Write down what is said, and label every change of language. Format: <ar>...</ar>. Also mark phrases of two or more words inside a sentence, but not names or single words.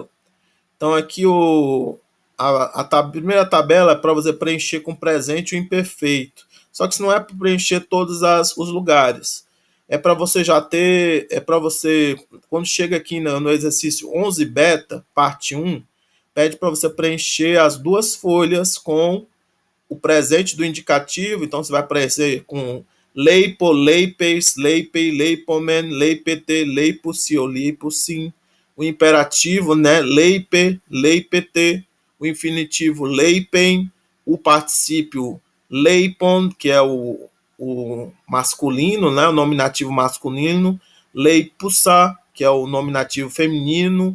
<pt>Então aqui a primeira tabela é para você preencher com presente o imperfeito, só que isso não é para preencher todos os lugares. É para você quando chega aqui no exercício 11 beta, parte 1, pede para você preencher as 2 folhas com o presente do indicativo. Então você vai preencher com</pt> <el>λείπω, λείπεις, λείπει, λείπομεν, λείπετε, λείπουσι</el> <pt>ou leipusim. O imperativo, né,</pt> <el>λεῖπε, λείπετε.</el> <pt>O infinitivo, leipen. O particípio, leipon, que é o masculino, né, o nominativo masculino. Leipusa, que é o nominativo feminino.</pt>